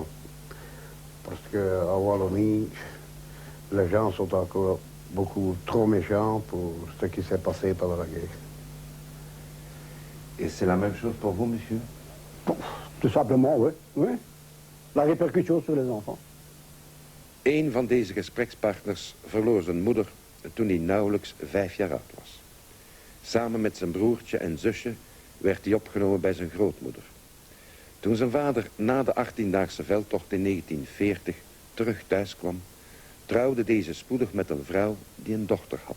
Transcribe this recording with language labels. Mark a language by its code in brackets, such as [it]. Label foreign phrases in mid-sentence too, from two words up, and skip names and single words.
[fr] Parce qu'à Wallonie, les gens sont encore beaucoup trop méchants pour ce qui s'est passé pendant la guerre. Et c'est la même chose pour vous, monsieur? Tout simplement, oui. Oui. La répercussion sur les enfants. [nl] Een van deze gesprekspartners verloor zijn moeder toen hij nauwelijks 5 jaar oud was. Samen met zijn broertje en zusje werd hij opgenomen bij zijn grootmoeder. Toen zijn vader na de 18-daagse veldtocht in 1940 terug thuis kwam, trouwde deze spoedig met een vrouw die een dochter had.